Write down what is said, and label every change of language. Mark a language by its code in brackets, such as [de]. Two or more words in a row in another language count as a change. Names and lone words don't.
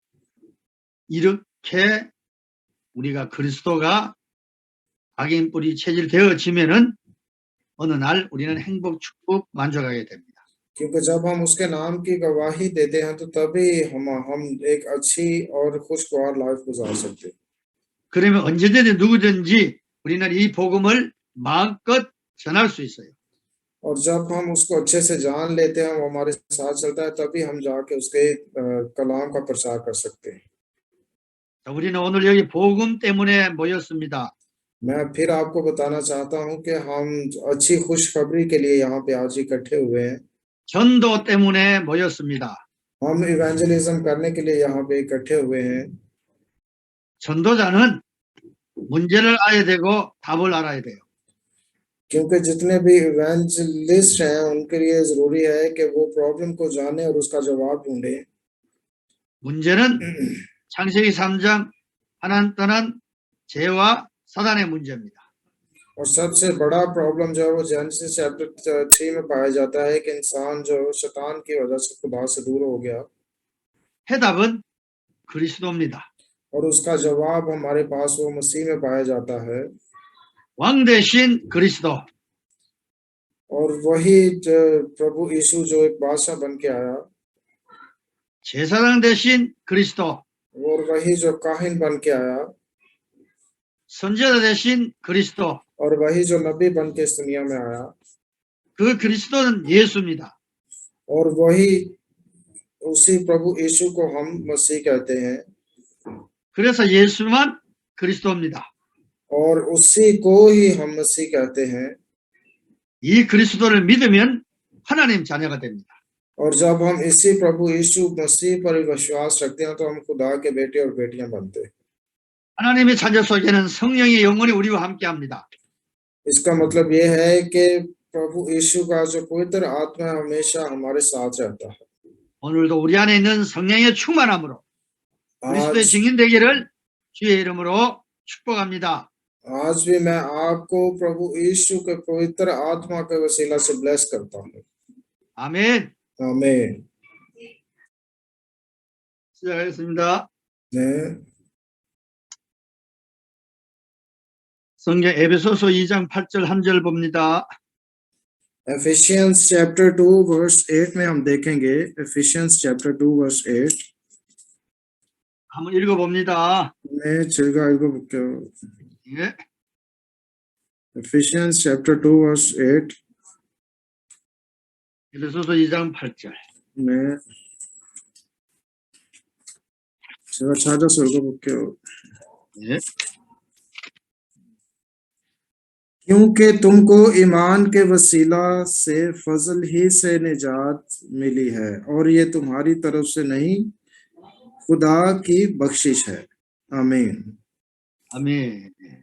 [ko] 이렇게 우리가 그리스도가 각인 뿌리 체질 되어지면은 어느 날 우리는 행복, 축복, 만족하게 됩니다. [hi] क्योंकि जब हम उसके नाम की गवाही देते हैं तो तभी हम एक अच्छी और खुशगवार लाइफ गुजार सकते हैं। [ko] 그러면 언제든지 누구든지 우리는 이 복음을 마음껏 전할 수 있어요. [hi] और जब हम उसको अच्छे से जान लेते हैं, वो हमारे साथ चलता है, तभी हम जाके उसके कलाम का प्रचार कर सकते हैं। [ko] 자, 우리는 오늘 여기 복음 때문에 모였습니다. [hi] मैं फिर आपको बताना चाहता हूं कि हम अच्छी खुशखबरी के लिए यहाँ पे आज इकट्ठे हुए हैं। [ko] 전도 때문에 모였습니다. [hi] हम इवेंजलिज्म करने के लिए यहाँ पे इकट्ठे हुए हैं। [ko] 전도자는 문제를 알아야 되고 답을 알아야 돼요. [hi] क्योंकि जितने भी इवेंजलिस्ट हैं उनके लिए जरूरी है कि वो प्रॉब्लम को जाने और उसका जवाब ढूंढे। [ko] 문제는 창세기 3장 하나님 떠난 죄와 사단의 문제입니다. [hi] और सबसे बड़ा प्रॉब्लम जो है वो जेनेसिस चैप्टर 3 में पाया जाता है कि इंसान जो शैतान की वजह से खुदा से दूर हो गया। [ko] 해답은 그리스도입니다. [hi] और उसका जवाब हमारे पास वो मसीह में पाया जाता है। [ko] 왕 대신 그리스도. [hi] और वही जो प्रभु यीशु जो एक बादशाह बन के आया, [ko] 제사장 대신 그리스도. [hi] और वही जो काहिन बन के आया, [ko] 선지자 대신 그리스도. [hi] और वही जो नबी बन के इस दुनिया में आया, [ko] 그 그리스도는 예수입니다. [hi] और वही उसी प्रभु यीशु को हम मसीह कहते हैं। [ko] 그래서 예수만 그리스도입니다. [hi] और उसी को ही हम मसीह कहते हैं। [ko] 이 그리스도를 믿으면 하나님 자녀가 됩니다. [hi] और जब हम इसी प्रभु यीशु मसीह पर विश्वास रखते हैं तो हम खुदा के बेटे और बेटियां बनते हैं। [ko] 하나님의 자녀 속에는 성령이 영원히 우리와 함께합니다. [hi] इसका मतलब ये है कि प्रभु यीशु का जो पवित्र आत्मा हमेशा हमारे साथ रहता है। [ko] 오늘도 우리 안에 있는 성령의 충만함으로 그리스도의 [hi] आज [ko] 증인 되기를 주의 이름으로 축복합니다. [hi] आज भी मैं आपको प्रभु यीशु के पवित्र आत्मा के वसीला से ब्लेस करता हूँ। [ko] 아멘. [hi] आमीन। [ko] 시작하겠습니다. 네, 성경 에베소서 2장 8절 한 절 봅니다. [en] Ephesians chapter 2 verse 8 [hi] में हम देखेंगे। [en] Ephesians chapter 2 verse 8 [ko] 한번 읽어봅니다. 네, 제가 읽어볼게요. 예. [en] Ephesians chapter 2 verse 8 [ko] 에베소서 2장 8절. 네, 제가 찾아서 읽어볼게요. 예. [hi] क्योंकि तुमको ईमान के वसीला से फजल ही से निजात मिली है और ये तुम्हारी तरफ से नहीं खुदा की बख्शिश है। आमीन। [ko] 아멘.